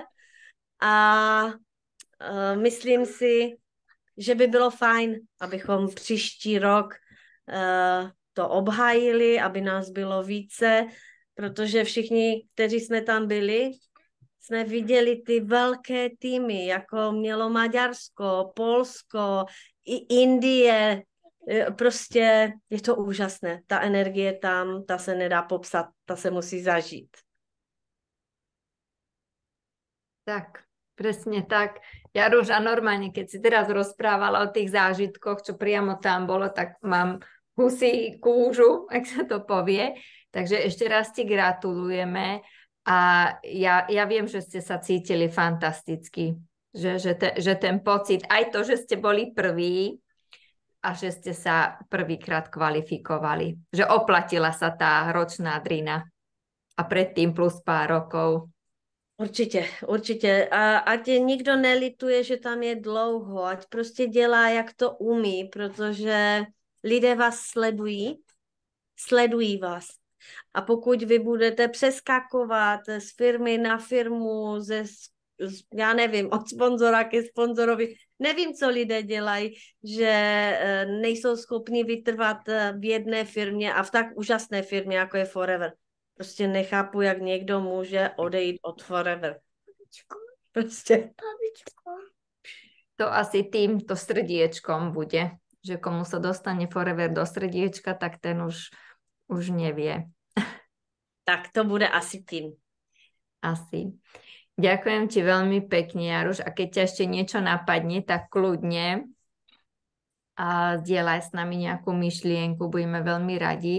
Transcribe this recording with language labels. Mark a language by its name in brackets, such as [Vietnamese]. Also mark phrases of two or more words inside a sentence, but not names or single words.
[Czech] A myslím si, že by bylo fajn, abychom příští rok to obhájili, aby nás bylo více, protože všichni, kteří jsme tam byli, jsme viděli ty velké týmy, jako mělo Maďarsko, Polsko, i Indie. Prostě je to úžasné. Ta energie tam, ta se nedá popsat, ta se musí zažít. [Slovak] Tak, presne tak. Ja, Ruža, normálne, keď si teraz rozprávala o tých zážitkoch, čo priamo tam bolo, tak mám husí kúžu, ak sa to povie. Takže ešte raz ti gratulujeme a ja viem, že ste sa cítili fantasticky. Že ten pocit, aj to, že ste boli prví a že ste sa prvýkrát kvalifikovali. Že oplatila sa tá ročná drina a predtým plus pár rokov. [Czech] Určitě. A ať nikdo nelituje, že tam je dlouho, ať prostě dělá, jak to umí, protože lidé vás sledují vás. A pokud vy budete přeskakovat z firmy na firmu, já nevím, od sponzora ke sponzorovi, nevím, co lidé dělají, že nejsou schopni vytrvat v jedné firmě a v tak úžasné firmě, jako je Forever. Prostě nechápu, jak někdo může odejít od Forever. Prostě. [Slovak] To asi týmto srdiečkom bude, že komu sa dostane Forever do srdiečka, tak ten už nevie. Tak to bude asi tým. Asi. Ďakujem ti veľmi pekne, Jaruš. A keď ťa ešte niečo napadne, tak kľudne zdieľaj s nami nejakú myšlienku, budeme veľmi radi.